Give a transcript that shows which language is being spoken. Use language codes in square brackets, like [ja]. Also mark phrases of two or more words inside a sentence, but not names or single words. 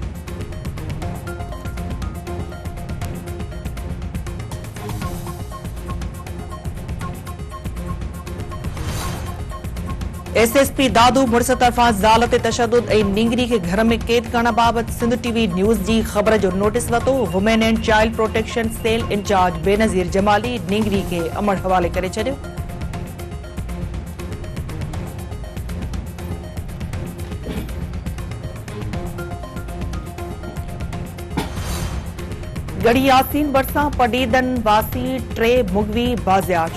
[sd] एसएसपी दादू मुड़स तरफा ज़ाल ते तशद्दुद ऐं नींगरी के घर में कैद करण बाबत सिंध टीवी न्यूज़ जी ख़बर जो नोटिस वतो। वुमेन एंड चाइल्ड प्रोटेक्शन सेल इंचार्ज बेनज़ीर जमाली नींगरी के अमल हवाले करे छॾियो। गढ़ी यासीन बरसा पडीदन वासी 3 मुगवी बाज़ियाब।